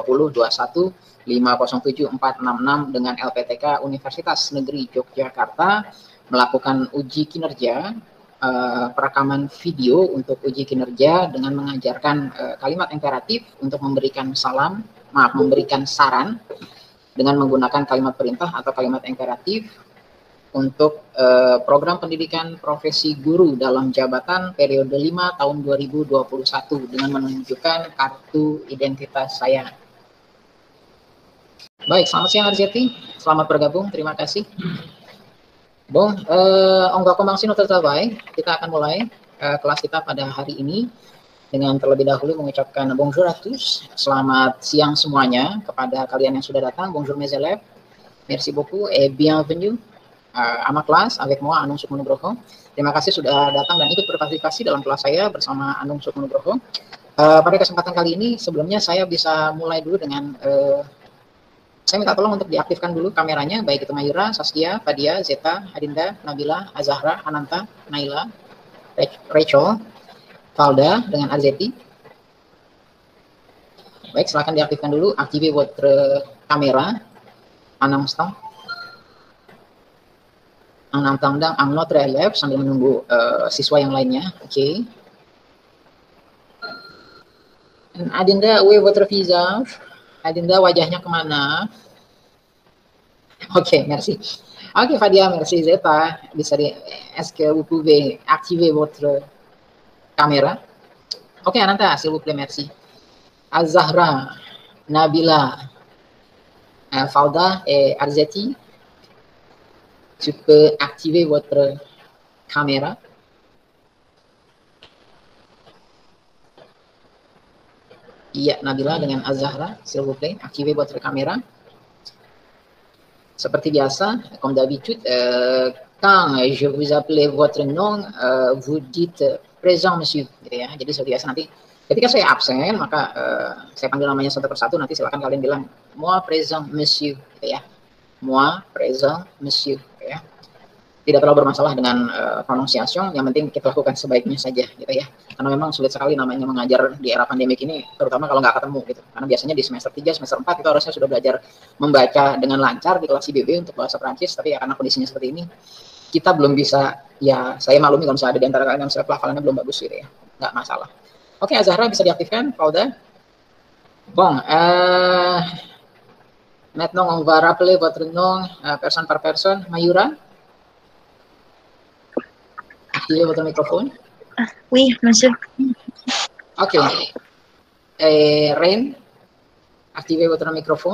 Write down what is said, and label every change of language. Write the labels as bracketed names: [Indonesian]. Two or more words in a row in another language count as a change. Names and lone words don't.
[Indonesian] 2021507466 dengan LPTK Universitas Negeri Yogyakarta melakukan uji kinerja perekaman video untuk uji kinerja dengan mengajarkan kalimat imperatif untuk memberikan saran dengan menggunakan kalimat perintah atau kalimat imperatif untuk program pendidikan profesi guru dalam jabatan periode 5 tahun 2021 dengan menunjukkan kartu identitas saya. Baik, selamat siang Arzeti. Selamat bergabung, terima kasih. Bom, ongga komangsin tertabai. Kita akan mulai kelas kita pada hari ini dengan terlebih dahulu mengucapkan [French] bonjour à tous, [Indonesian] selamat siang semuanya kepada kalian yang sudah datang. [French] Bonjour mes élèves, merci beaucoup et bienvenue à ma classe avec moi Anung Sukmo Nugroho. [Indonesian] Terima kasih sudah datang dan ikut berpartisipasi dalam kelas saya bersama Anung Sukmo Nugroho. Pada kesempatan kali ini sebelumnya saya bisa mulai dulu dengan saya minta tolong untuk diaktifkan dulu kameranya, baik itu Mayura, Saskia, Fadia, Zeta, Adinda, Nabila, Azahra, Ananta, Naila, Rachel, Valda dengan Arzeti. Baik, silakan diaktifkan dulu. [French] Activez votre caméra en instant. En attendant un autre élève [Indonesian] sambil menunggu siswa yang lainnya. Oke. Adinda, [French] où est votre visage? [Indonesian] Adinda, wajahnya kemana? [French] Oke, merci. Oke, Fadia, merci. Zeta, [Indonesian] bisa [French] est-ce que vous pouvez activer votre caméra? Oke, Ananta, s'il vous plaît, merci. Azahra, Nabila, Falda et Arzeti, tu peux activer votre caméra. [Indonesian] Iya, Nabila dengan Azahra, [French] s'il vous plaît, activez votre caméra. [Indonesian] Seperti biasa, [French] comme d'habitude, quand je vous appelle votre nom, vous dites présent monsieur, [Indonesian] gitu ya. Jadi seperti biasa nanti ketika saya absen maka saya panggil namanya satu persatu, nanti silakan kalian bilang [French] moi présent monsieur, [Indonesian] gitu ya. [French] Moi présent monsieur, [Indonesian] gitu ya. Tidak terlalu bermasalah dengan pronunciation, yang penting kita lakukan sebaiknya saja, gitu ya. Karena memang sulit sekali namanya mengajar di era pandemik ini, terutama kalau nggak ketemu gitu. Karena biasanya di semester 3, semester 4 itu harusnya sudah belajar membaca dengan lancar di kelas IBB untuk bahasa Prancis, tapi ya karena kondisinya seperti ini, kita belum bisa, ya saya maklumi kalau misalnya ada di antara kalian yang misalnya pelafalannya belum bagus gitu ya, nggak masalah. Oke, Azahra bisa diaktifkan, Pauda. [French] Bon, maintenant on va rappeler votre nom personne par personne. Mayura, activez votre microphone. Oui, monsieur. Ok. Ren, activez votre microphone.